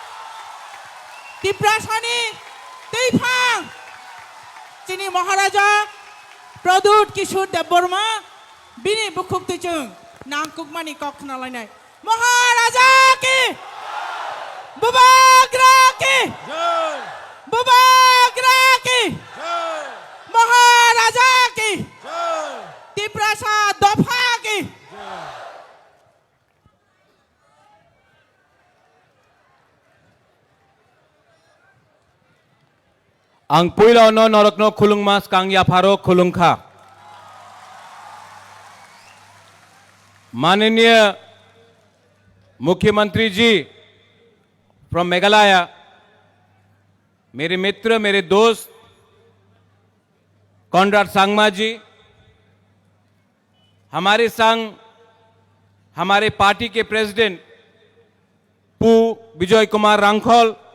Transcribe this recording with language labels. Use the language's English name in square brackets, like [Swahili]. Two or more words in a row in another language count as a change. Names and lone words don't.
[Kok Borok] Tiprasani Teifang chini Maharaja Pradut Kishore Deborma bini bukhuk tuchung nangkuk mani kok khna lainai Maharaja ki Bubagra ki Bubagra ki Maharaja ki Tiprasa Dopha ki Ang puila no norokno khulung mas kang ya pharo khulung kha [Hindi] माननीय मुख्यमंत्री जी फ्रॉम मेघालय, मेरे मित्र, मेरे दोस्त कॉनराड सांगमा जी, हमारे संग हमारे पार्टी के प्रेसिडेंट पू विजय कुमार रांखल,